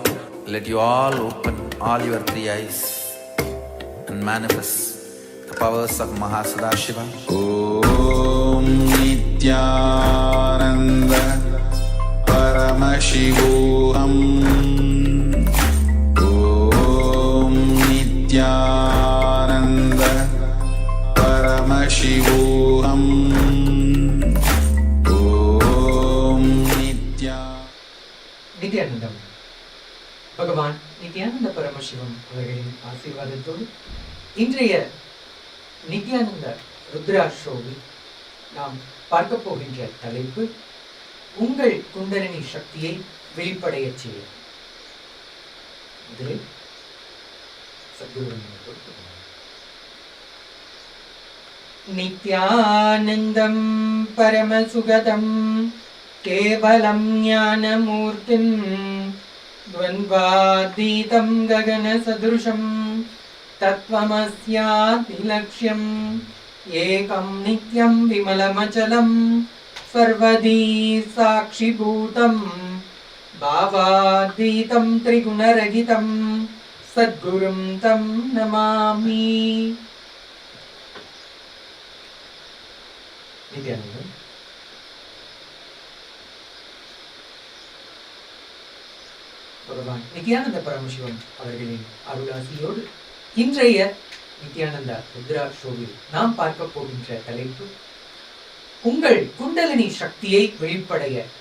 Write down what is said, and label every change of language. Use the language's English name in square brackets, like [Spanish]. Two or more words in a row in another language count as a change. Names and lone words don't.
[English] Let you all open all your 3 eyes and manifest the powers of MahaParamashivoham. [Sanskrit] Om Nithyananda Paramashivoham. Om Nithyananda Paramashivoham. Om Nithyanandam. [Tamil] பகவான் நித்யானந்த பரமசிவம் அவர்களின் ஆசீர்வாதத்தோடு இன்றைய நித்யானந்த ருத்ரா ஷோவில் நாம் பார்க்க போகின்ற தலைப்பு உங்கள் குண்டலினி சக்தியை வெளிப்படைய செய்யும். முதலில் சத்குரு [Sanskrit] नित्यानन्दं परमसुखदं केवलं ज्ञानमूर्तिम् द्वन्द्वातीतं गगनसदृशं तत्त्वमस्यादिलक्ष्यम् एकं नित्यं विमलमचलं सर्वदी साक्षिभूतं भावातीतं त्रिगुणरहितं सद्गुरुं तं नमामि. [Tamil] नित्यानंद பகவான் நித்யானந்த பரமசிவம் அவர்களின் அருளாசியோடு இன்றைய நித்யானந்தா ருத்ரா ஷோவில் நாம் பார்க்க போகின்ற தலைப்பு உங்கள் குண்டலினி சக்தியை வெளிப்படைய.